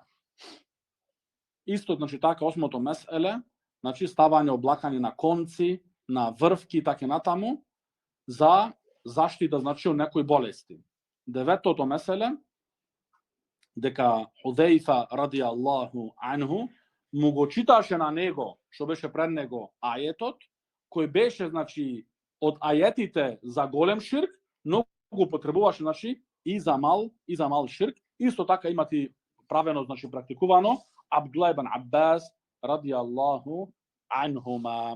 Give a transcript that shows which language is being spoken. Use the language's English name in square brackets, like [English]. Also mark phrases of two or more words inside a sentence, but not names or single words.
[Macedonian] Исто, значи, така, осмото меселе, значи, ставање облакани на конци, на врвки, така натаму, за заштита, значи, од некои болести. Деветото меселе, дека Худейфа [Arabic] رضي الله عنه [Macedonian] му го читаше на него, што беше пред него ајетот, кој беше, значи, од ајетите за голем ширк, но го потребуваше, значи, и за мал ширк. Исто така имати правено, значи, практикувано Абдулла ибн Аббас [Arabic] رضي الله عنهما.